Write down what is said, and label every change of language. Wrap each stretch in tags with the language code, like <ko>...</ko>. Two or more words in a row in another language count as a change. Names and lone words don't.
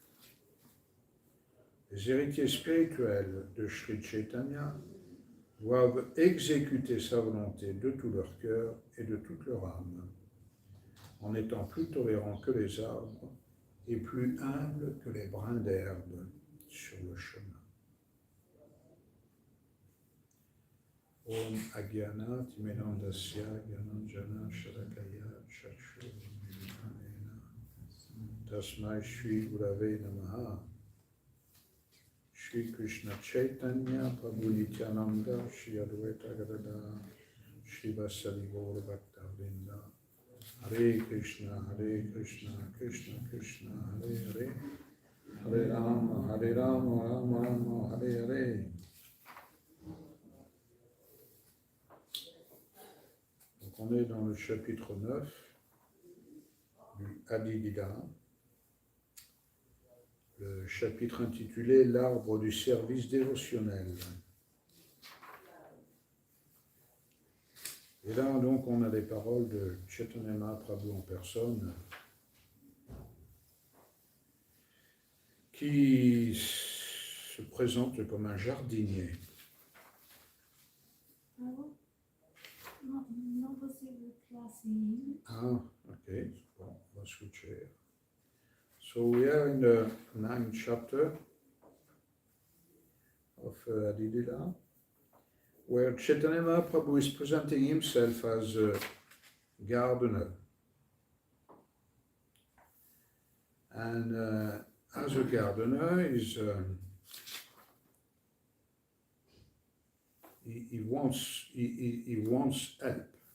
<fr>Les héritiers spirituels de Sri Chaitanya doivent exécuter sa volonté de tout leur cœur et de toute leur âme, en étant plus tolérants que les arbres et plus humbles que les brins d'herbe sur le chemin.</fr> <sa>Om Agyana Timedandasya Gyananjana Shalakaya Chakshu Militanena Tasmai Shri Gurave Namaha Shri Krishna Chaitanya Prabhu Nityananda Shri Advaita Gadada Shri Vasali Gaur Bhakta Vrinda Hare Krishna Krishna Krishna Hare Hare Hare Rama Rama Rama Hare Hare.</sa> <fr>Donc on est dans le chapitre 9 du Adi-Lila, le chapitre intitulé L'arbre du service dévotionnel. Et là, donc, on a les paroles de Chaitanya Mahaprabhu en personne, qui se présente comme un jardinier. Non possible classing. Ah, ok, bon, on va switcher.</fr> <en>So we are in the 9th chapter of Adi-Lila, where Chaitanya Mahaprabhu is presenting himself as a gardener. And as a gardener, he wants help.</en>